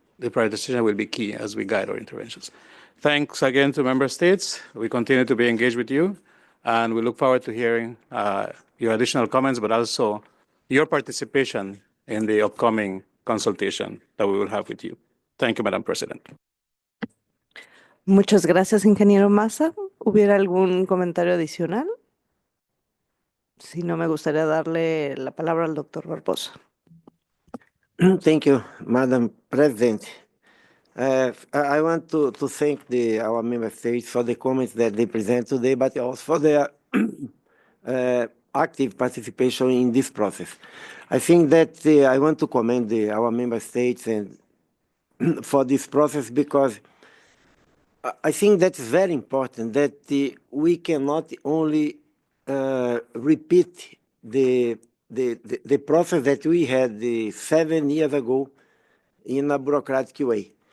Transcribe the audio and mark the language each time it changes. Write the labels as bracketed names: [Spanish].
[English] The prioritization will be key as we guide our interventions. Thanks again to member states. We continue to be engaged with you, and we look forward to hearing your additional comments, but also your participation in the upcoming consultation that we will have with you. Thank you, Madam President. [Spanish] Muchas gracias, ingeniero Massa. ¿Hubiera algún comentario adicional? Si no, me gustaría darle la palabra al doctor Barbosa. [English] Thank you, Madam President. I want to thank our member states for the comments that they present today, but also for their active participation in this process. I think that I want to commend our member states and for this process, because I think that's very important, that we cannot only repeat the process that we had 7 years ago in a bureaucratic way.